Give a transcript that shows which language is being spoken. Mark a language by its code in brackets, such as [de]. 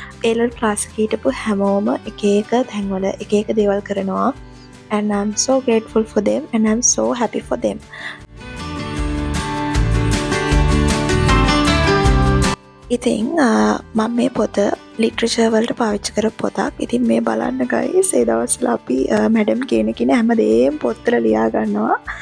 [si] ඒලල් class එකේ හිටපු හැමෝම එක එක තැන්වල එක එක දේවල් කරනවා. [en] And I'm so grateful for them and I'm so happy for them. [si] ඉතින් මම මේ පොත ලිටරචර් වලට පාවිච්චි කරපු පොතක්. ඉතින් මේ බලන්න guys, ඒ දවස්වල අපි මැඩම් කියන කෙනා හැමදේම පොත්වල ලියා ගන්නවා.